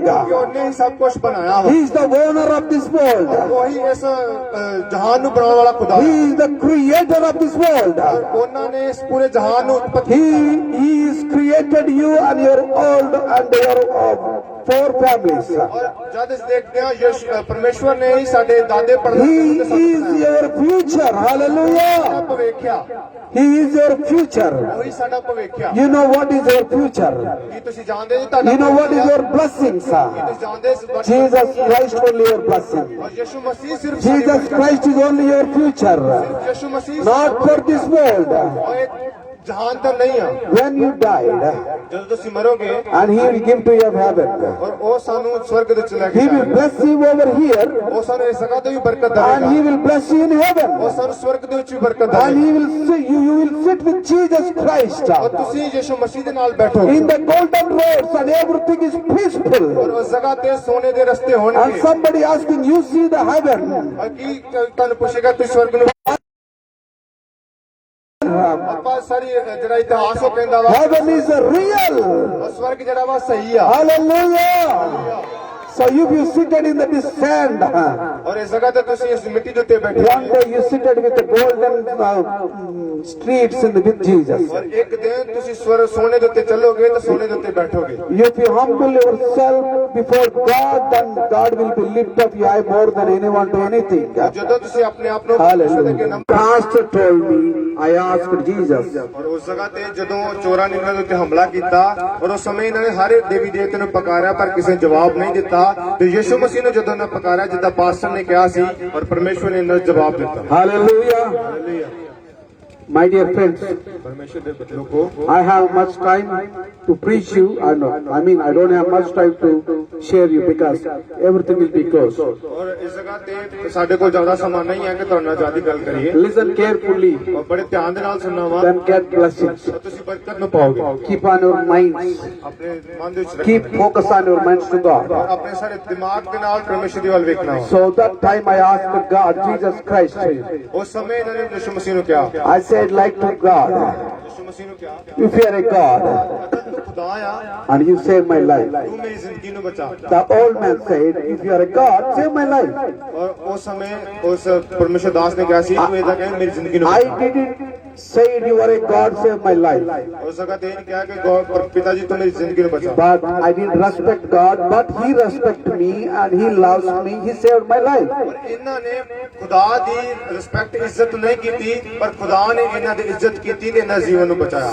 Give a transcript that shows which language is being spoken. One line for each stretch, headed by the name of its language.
Punjabi: ਉਹਨੇ ਹੀ ਸਭ ਕੁਝ ਬਣਾਇਆ ਵਾ।
English: He is the owner of this world.
Punjabi: ਉਹੀ ਇਸ ਜਹਾਨ ਨੂੰ ਬਣਾਉਣ ਵਾਲਾ ਖੁਦਾ
English: He is the creator of this world.
Punjabi: ਉਹਨਾਂ ਨੇ ਇਸ ਪੂਰੇ ਜਹਾਨ ਨੂੰ ਉਤਪਤੀ
English: He is created you and your old and your four families.
Punjabi: ਔਰ ਜਦ ਇਸ ਦੇਖਦੇ ਹਾਂ ਪਰਮੇਸ਼ਵਰ ਨੇ ਹੀ ਸਾਡੇ ਦਾਦੇ
English: He
Punjabi: ਪੜਦਾਦੇ
English: is your future. Hallelujah.
Punjabi: ਭਵਿੱਖਿਆ
English: He is your future.
Punjabi: ਉਹੀ ਸਾਡਾ ਭਵਿੱਖਿਆ।
English: You know what is your future?
Punjabi: ਕੀ ਤੁਸੀਂ ਜਾਣਦੇ ਜੀ ਤੁਹਾਡਾ
English: You know what is your blessings?
Punjabi: ਤੁਸੀਂ ਜਾਣਦੇ ਇਸ ਬਰਕਤ
English: Jesus Christ only your blessing.
Punjabi: ਔਰ ਯਿਸੂ ਮਸੀਹ ਸਿਰਫ ਸਾਡੀ
English: Jesus
Punjabi: ਬਰਕਤ।
English: Christ is only your future.
Punjabi: ਯਿਸੂ ਮਸੀਹ
English: Not for this world.
Punjabi: ਔਰ ਇਹ ਜਹਾਨ ਤਾਂ ਨਹੀਂ ਆ।
English: When you died,
Punjabi: ਜਦੋਂ ਤੁਸੀਂ ਮਰੋਗੇ
English: and He will give to you heaven.
Punjabi: ਔਰ ਉਹ ਸਾਨੂੰ ਸਵਰਗ ਦੇ ਵਿੱਚ ਲੈ ਕੇ
English: He will
Punjabi: ਜਾਏਗਾ।
English: bless you over here,
Punjabi: ਉਹ ਸਾਨੂੰ ਇਸ ਜਗ੍ਹਾ ਤੇ ਵੀ ਬਰਕਤ
English: and
Punjabi: ਦੇਵੇਗਾ।
English: He will bless you in heaven.
Punjabi: ਉਹ ਸਾਨੂੰ ਸਵਰਗ ਦੇ ਵਿੱਚ ਵੀ ਬਰਕਤ ਦੇਵੇਗਾ।
English: He will you will sit with Jesus Christ
Punjabi: ਔਰ ਤੁਸੀਂ ਯਿਸੂ ਮਸੀਹ ਦੇ ਨਾਲ ਬੈਠੋਗੇ
English: in the golden roads, and everything is peaceful.
Punjabi: ਔਰ ਉਸ ਜਗ੍ਹਾ ਤੇ ਸੋਨੇ ਦੇ ਰਸਤੇ
English: And
Punjabi: ਹੋਣਗੇ।
English: somebody asking, you see the heaven?
Punjabi: ਔਰ ਕੀ ਤੁਹਾਨੂੰ ਪੁੱਛੇਗਾ ਤੁਸੀਂ ਸਵਰਗ ਨੂੰ ਆਪਾਂ ਸਾਰੀ ਜਿਹੜਾ ਇਤਿਹਾਸ ਉਹ ਕਹਿੰਦਾ ਵਾ
English: Heaven is real.
Punjabi: ਉਹ ਸਵਰਗ ਜਿਹੜਾ ਵਾ ਸਹੀ ਆ।
English: Hallelujah. So if you seated in the sand,
Punjabi: ਔਰ ਇਸ ਜਗ੍ਹਾ ਤੇ ਤੁਸੀਂ ਇਸ ਮਿੱਟੀ ਦੇ ਉੱਤੇ ਬੈਠੇ
English: one day you seated with the golden streets with Jesus.
Punjabi: ਔਰ ਇੱਕ ਦਿਨ ਤੁਸੀਂ ਸੋਨੇ ਦੇ ਉੱਤੇ ਚੱਲੋਗੇ ਤਾਂ ਸੋਨੇ ਦੇ ਉੱਤੇ ਬੈਠੋਗੇ।
English: If you humble yourself before God, then God will be lift up you high more than anyone to anything.
Punjabi: ਜਦੋਂ ਤੁਸੀਂ ਆਪਣੇ ਆਪ ਨੂੰ ਪਰਮੇਸ਼ਰ ਦੇ ਅੱਗੇ
English: Hallelujah. Pastor told me, I asked Jesus,
Punjabi: ਔਰ ਉਸ ਜਗ੍ਹਾ ਤੇ ਜਦੋਂ ਚੋਰਾਂ ਨੇ ਇਹਨਾਂ ਦੇ ਉੱਤੇ ਹਮਲਾ ਕੀਤਾ ਔਰ ਉਸ ਸਮੇਂ ਇਹਨਾਂ ਨੇ ਹਰ ਦੇਵੀ ਦੇਵਤੇ ਨੂੰ ਪੁਕਾਰਿਆ ਪਰ ਕਿਸੇ ਨੇ ਜਵਾਬ ਨਹੀਂ ਦਿੱਤਾ ਤੇ ਯਿਸੂ ਮਸੀਹ ਨੂੰ ਜਦੋਂ ਇਹਨਾਂ ਪੁਕਾਰਿਆ ਜਿੱਦਾਂ ਪਾਸਟਰ ਨੇ ਕਿਹਾ ਸੀ ਔਰ ਪਰਮੇਸ਼ਵਰ ਨੇ ਇਹਨਾਂ ਨੂੰ ਜਵਾਬ ਦਿੱਤਾ।
English: Hallelujah. My dear friends,
Punjabi: ਪਰਮੇਸ਼ਵਰ ਦੇ ਬੱਚਿਆਂ ਕੋ
English: I have much time to preach you. I mean, I don't have much time to share you because everything will be close.
Punjabi: ਔਰ ਇਸ ਜਗ੍ਹਾ ਤੇ ਸਾਡੇ ਕੋਲ ਜ਼ਿਆਦਾ ਸਮਾਂ ਨਹੀਂ ਹੈ ਕਿ ਤੁਹਾਡੇ ਨਾਲ ਜ਼ਿਆਦਾ ਗੱਲ ਕਰੀਏ।
English: Listen carefully,
Punjabi: ਔਰ ਬੜੇ ਧਿਆਨ ਦੇ ਨਾਲ ਸੁਣਨਾ ਵਾ
English: then get blessings.
Punjabi: ਤਾਂ ਤੁਸੀਂ ਬਰਕਤ ਨੂੰ ਪਾਓਗੇ।
English: Keep on your minds.
Punjabi: ਆਪਣੇ ਮਨ ਦੇ ਵਿੱਚ
English: Keep
Punjabi: ਰੱਖਣਾ
English: focus on your minds to God.
Punjabi: ਆਪਣੇ ਸਾਰੇ ਦਿਮਾਗ ਦੇ ਨਾਲ ਪਰਮੇਸ਼ਰ ਦੀ ਵੱਲ ਵੇਖਣਾ ਵਾ।
English: So that time I asked God, Jesus Christ,
Punjabi: ਉਸ ਸਮੇਂ ਇਹਨਾਂ ਨੇ ਯਿਸੂ ਮਸੀਹ ਨੂੰ ਕਿਹਾ
English: I said like to God,
Punjabi: ਯਿਸੂ ਮਸੀਹ ਨੂੰ ਕਿਹਾ
English: if you are a God
Punjabi: ਤੂੰ ਖੁਦਾ ਆ
English: and you save my life.
Punjabi: ਤੂੰ ਮੇਰੀ ਜ਼ਿੰਦਗੀ ਨੂੰ ਬਚਾ।
English: The old man said, if you are a God, save my life.
Punjabi: ਔਰ ਉਸ ਸਮੇਂ ਉਸ ਪਰਮੇਸ਼ਰ ਦਾਸ ਨੇ ਕਿਹਾ ਸੀ ਤੂੰ ਇਹਦਾ ਕਹਿ ਮੇਰੀ ਜ਼ਿੰਦਗੀ ਨੂੰ
English: I
Punjabi: ਬਚਾ।
English: didn't say you are a God, save my life.
Punjabi: ਉਸ ਜਗ੍ਹਾ ਤੇ ਇਹ ਨਹੀਂ ਕਿਹਾ ਕਿ ਪਿਤਾ ਜੀ ਤੂੰ ਮੇਰੀ ਜ਼ਿੰਦਗੀ ਨੂੰ ਬਚਾ।
English: But I didn't respect God, but He respected me and He loves me. He saved my life.
Punjabi: ਔਰ ਇਹਨਾਂ ਨੇ ਖੁਦਾ ਦੀ ਰਿਸਪੈਕਟ ਇੱਜ਼ਤ ਨਹੀਂ ਕੀਤੀ ਪਰ ਖੁਦਾ ਨੇ ਇਹਨਾਂ ਦੀ ਇੱਜ਼ਤ ਕੀਤੀ ਤੇ ਇਹਨਾਂ ਜੀਵਨ ਨੂੰ ਬਚਾਇਆ।